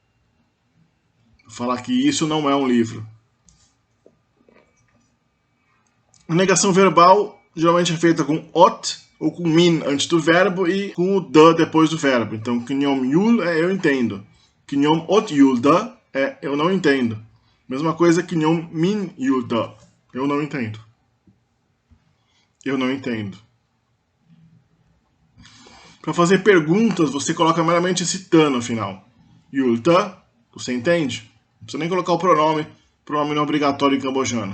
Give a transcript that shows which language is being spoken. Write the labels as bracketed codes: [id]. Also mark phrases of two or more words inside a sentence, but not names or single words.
[pt] Falar que isso não é um livro. A negação verbal geralmente é feita com ot ou com min antes do verbo e com o da depois do verbo. Então, [km] ខ្ញុំយល់ [pt] é eu entendo. [km] ខ្ញុំអត់យល់ទេ [pt] é eu não entendo. Mesma coisa que [km] ខ្ញុំមិនយល់ទេ. [pt] Eu não entendo. Eu não entendo. Para fazer perguntas, você coloca meramente esse ta no final. [km] យល់ទេ, [pt] você entende? Não precisa nem colocar o pronome. O pronome não é obrigatório em cambojano.